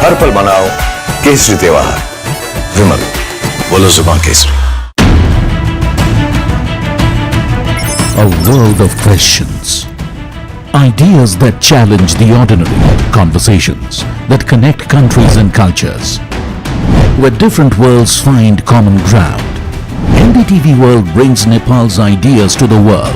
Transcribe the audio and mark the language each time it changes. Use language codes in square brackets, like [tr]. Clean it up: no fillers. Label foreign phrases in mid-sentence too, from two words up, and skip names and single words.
[hi] हर पल मनाओ केसरी त्योहार। विमल, बोलो जुबान केसरी। [en] A world of questions. Ideas that challenge the ordinary. Conversations that connect countries and cultures. Where different worlds find common ground. NDTV World brings Nepal's ideas to the world.